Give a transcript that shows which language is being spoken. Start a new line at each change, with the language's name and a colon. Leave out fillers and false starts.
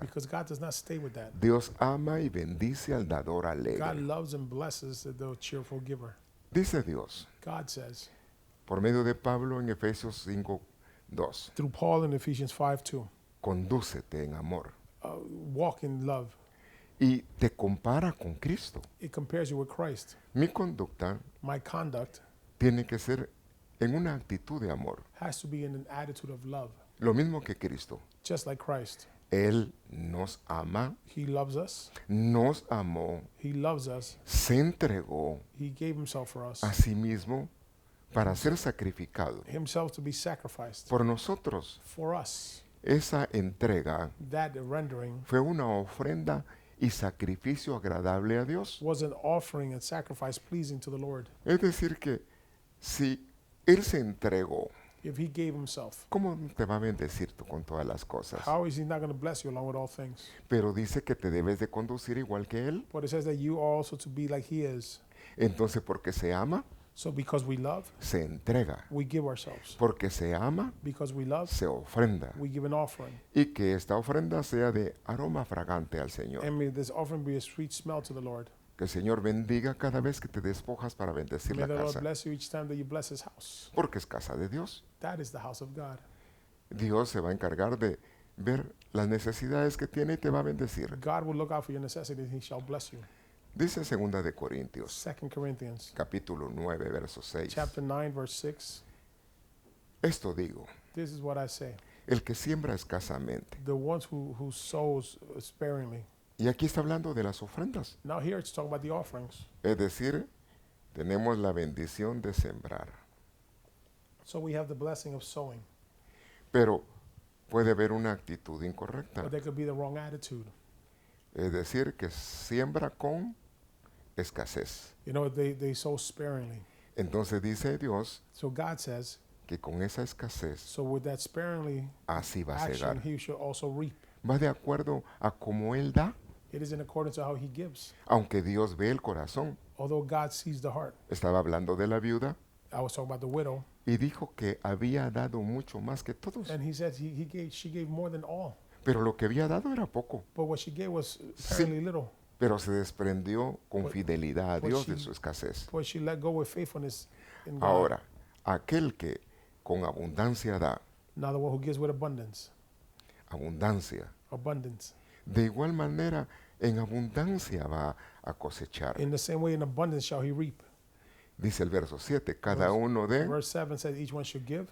English: Because God does not stay with that.
Spanish: Dios ama y bendice al dador
English: God
Spanish: alegre.
English: loves and blesses the cheerful giver.
Spanish: Dice Dios,
English: God says,
Spanish: por medio de Pablo en Efesios 5:2,
English: through Paul in Ephesians 5:2,
Spanish: condúcete en amor.
English: walk in love.
Spanish: Y te compara con Cristo.
English: It compares you with Christ.
Spanish: Mi conducta
English: My conduct
Spanish: tiene que ser en una actitud de amor.
English: has to be in an attitude of love,
Spanish: Lo mismo que Cristo.
English: just like Christ.
Spanish: Él nos ama,
English: He loves us.
Spanish: nos amó,
English: He loves us.
Spanish: se entregó
English: He gave himself for us.
Spanish: a sí mismo para ser sacrificado
English: Himself to be sacrificed
Spanish: por nosotros.
English: for us.
Spanish: Esa entrega
English: That rendering
Spanish: fue una ofrenda y sacrificio agradable a Dios.
English: was an offering and sacrifice pleasing to the Lord.
Spanish: Es decir, que si Él se entregó,
English: If he gave himself,
Spanish: ¿cómo te va a bendecir tú con todas las cosas?
English: how is he not going to bless you along with all things?
Spanish: Pero dice que te debes de conducir igual que Él.
English: But it says that you are also to be like he is.
Spanish: Entonces, porque se ama,
English: So because we love,
Spanish: se entrega.
English: we give ourselves.
Spanish: Porque se ama,
English: Because we love,
Spanish: se ofrenda.
English: we give an offering.
Spanish: Y que esta ofrenda sea de aroma fragante al Señor.
English: And may this offering be a sweet smell to the Lord.
Spanish: Que el Señor bendiga cada vez que te despojas para bendecir
English: May
Spanish: la
English: the Lord
Spanish: casa.
English: bless you each time that you bless his house.
Spanish: Porque es casa de Dios.
English: That is the house of God.
Spanish: Dios se va a encargar de ver las necesidades que tiene y te va a bendecir.
English: God will look out for your necessities and he shall bless you.
Spanish: Dice 2 de Corintios,
English: 2 Corinthians
Spanish: capítulo 9, verso 6.
English: chapter 9 verse 6.
Spanish: Esto digo,
English: This is what I say.
Spanish: el que siembra escasamente.
English: The ones who sows sparingly.
Spanish: Y aquí está hablando de las ofrendas.
English: Now here it's talking about the offerings.
Spanish: Es decir, tenemos la bendición de sembrar.
English: So we have the blessing of sowing,
Spanish: pero puede haber una actitud incorrecta.
English: but there could be the wrong attitude.
Spanish: Es decir, que siembra con escasez.
English: You know, they sow sparingly.
Spanish: Entonces dice Dios
English: So God says,
Spanish: que con esa escasez
English: so with that sparingly
Spanish: así va a
English: action,
Spanish: cegar.
English: he should also reap.
Spanish: Va de acuerdo a cómo Él da,
English: It is in accordance to how he gives.
Spanish: aunque Dios ve el corazón.
English: Although God sees the heart.
Spanish: Estaba hablando de la viuda
English: I was talking about the widow,
Spanish: y dijo que había dado mucho más que todos,
English: and he said she gave more than all.
Spanish: pero lo que había dado era poco.
English: But what she gave was
Spanish: Sí.
English: apparently little.
Spanish: Pero se desprendió con
English: But-
Spanish: fidelidad a
English: but
Spanish: Dios de
English: she-
Spanish: su escasez.
English: But she let go with faithfulness in God.
Spanish: Ahora, aquel que con abundancia da,
English: Now the one who gives with abundance. Abundance.
Spanish: de igual manera en abundancia va a cosechar.
English: In the same way, in abundance shall he reap.
Spanish: Dice el verso 7, cada
English: Verse-
Spanish: uno de
English: Verse 7 says each one should give